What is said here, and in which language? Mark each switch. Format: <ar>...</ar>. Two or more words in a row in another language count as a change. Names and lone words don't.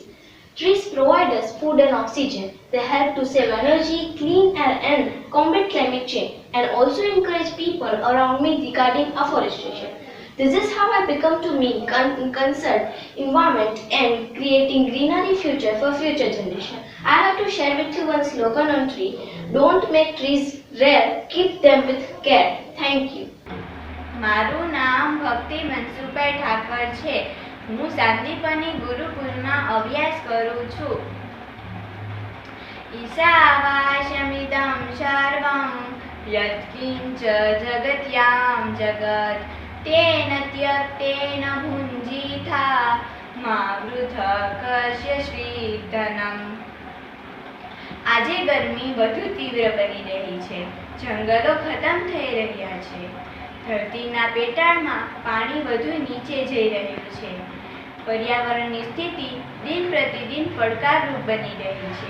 <en>Trees provide us food and oxygen. They help to save energy, clean air and combat climate change and also encourage people around me regarding afforestation. This is how I become to me concerned environment and creating greenery future for future generation. I have to share with you one slogan on tree. Don't make trees rare, keep them with care. Thank you.</en> <gu>મારું નામ ભક્તિ મનસુભાઈ ઠાકર છે. હું શાંતિપની ગુરુકુલમાં અભ્યાસ કરું છું.</gu> <sa>ઈશાવાસ્યમિદં સર્વં યત્किञ्च જગત્યાં જગત તેન त्यक्तेन भुञ्जीथा मा वृथा कस्यचित्</sa> <gu>આજે ગરમી વધુ તીવ્ર બની રહી છે. જંગલો ખતમ થઈ રહ્યા છે. ધરતીના પેટાળમાં પાણી વધુ નીચે જઈ રહ્યું છે. પર્યાવરણની સ્થિતિ દિન પ્રતિદિન પડકારરૂપ બની રહી છે.</gu>